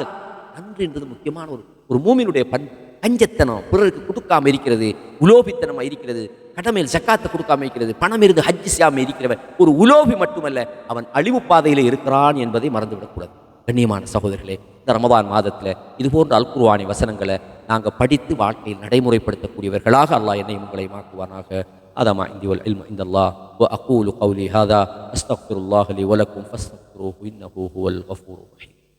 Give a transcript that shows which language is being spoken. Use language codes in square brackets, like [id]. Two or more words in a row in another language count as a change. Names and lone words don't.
[ta] நன்றின்றது முக்கியமான ஒரு ஒரு மூமினுடைய கஞ்சத்தனம், பிறருக்கு கொடுக்காம இருக்கிறது, உலோபித்தனமா இருக்கிறது, கடமையில் ஜக்காத்தை கொடுக்காம இருக்கிறது, பணம் இருந்து ஹஜ் செய்யாமல் இருக்கிறவன் ஒரு உலோபி மட்டுமல்ல, அவன் அழிவு பாதையில் இருக்கிறான் என்பதை மறந்துவிடக்கூடாது. கண்ணியமான சகோதரர்களே, இந்த ரமதான் மாதத்தில் இது போன்ற அல் குர்ஆனி வசனங்களை நாங்கள் படித்து வாழ்க்கையில் நடைமுறைப்படுத்தக்கூடியவர்களாக அல்லாஹ் என்னை உங்களை மாக்குவானாக. [ar] هذا ما عندي والعلم عند الله وأقول قولي هذا أستغفر الله لي ولكم فاستغفروه إنه هو الغفور الرحيم.